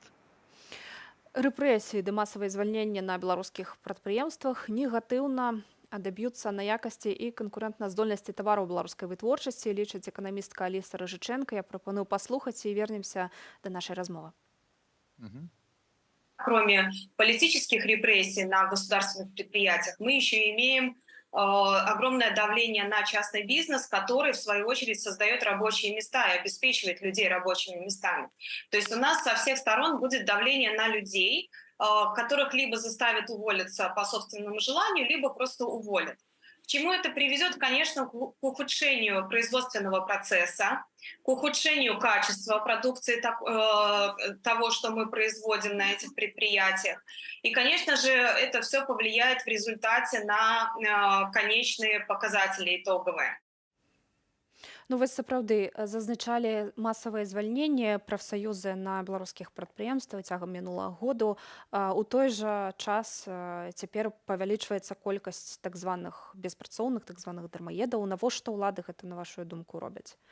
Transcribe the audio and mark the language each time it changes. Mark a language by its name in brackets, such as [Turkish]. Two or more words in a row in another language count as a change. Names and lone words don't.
[Belarusian] Рэпрэсіі ды масавае звальненне на беларускіх прадпрыемствах негатыўна адаб'юцца на якасці і канкурэнтназдольнасці тавараў беларускай вытворчасці, лічыць эканамістка Аліса Рыжычэнка. Я прапаную паслухаць і вернемся да нашай размовы. [Russian] кроме политических репрессий на государственных предприятиях, мы еще имеем огромное давление на частный бизнес, который, в свою очередь, создает рабочие места и обеспечивает людей рабочими местами. То есть у нас со всех сторон будет давление на людей, которых либо заставят уволиться по собственному желанию, либо просто уволят. К чему это приведет? Конечно, к ухудшению производственного процесса, к ухудшению качества продукции того, что мы производим на этих предприятиях. И, конечно же, это все повлияет в результате на конечные показатели итоговые. [Belarusian] Ну, вы сапраўды зазначалі масавыя звальненні прафсаюзы на беларускіх прадпрыемствах цягам мінулага году. У той жа час цяпер павялічваецца колькасць так званых беспрацоўных, так званых дармаедаў. Навошта ўлады гэта, на вашу думку, робяць?